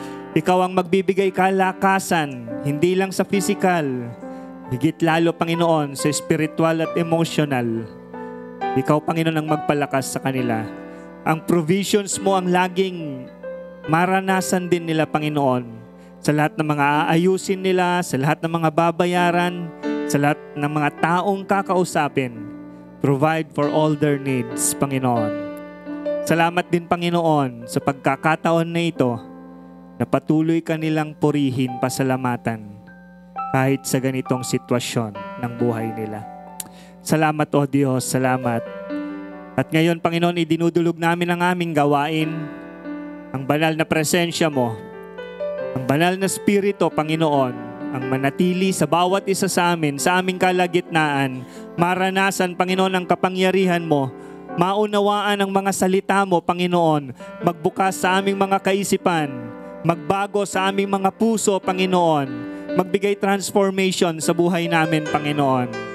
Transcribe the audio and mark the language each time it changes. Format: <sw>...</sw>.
<tl>Ikaw ang magbibigay kalakasan, hindi lang sa physical, higit lalo, Panginoon, sa spiritual at emotional. Ikaw, Panginoon, ang magpalakas sa kanila. Ang provisions mo ang laging maranasan din nila, Panginoon, sa lahat ng mga aayusin nila, sa lahat ng mga babayaran, sa lahat ng mga taong kakausapin.</tl> <en>Provide for all their needs, Panginoon.</en> <tl>Salamat din, Panginoon, sa pagkakataon na ito na patuloy ka nilang purihin, pasalamatan kahit sa ganitong sitwasyon ng buhay nila. Salamat, O Diyos, salamat. At ngayon, Panginoon, idinudulog namin ang aming gawain, ang banal na presensya mo, ang banal na Espiritu, Panginoon, ang manatili sa bawat isa sa amin, sa aming kalagitnaan, maranasan, Panginoon, ang kapangyarihan mo, maunawaan ang mga salita mo, Panginoon, magbukas sa aming mga kaisipan, magbago sa aming mga puso, Panginoon, magbigay transformation sa buhay namin, Panginoon.</tl>